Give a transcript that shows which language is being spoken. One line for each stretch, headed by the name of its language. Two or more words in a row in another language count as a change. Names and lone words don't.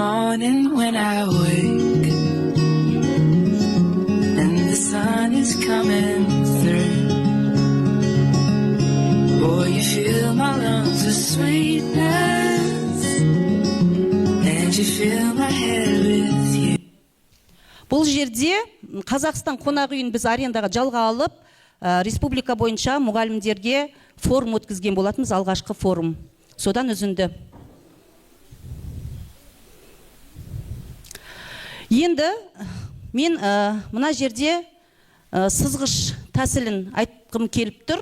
English: morning when I wake and the sun is coming through. Boy, you fill my lungs with sweetness and you fill my head with you.
Kazakh: Бұл жерде Қазақстан қонақ үйін біз арендаға жалға алып, республика бойынша мұғалімдерге форум өткізген болатынбыз, алғашқы форум. Содан үзінді. Енді мен мына жерде сызғыш тәсілін айтқым келіп тұр.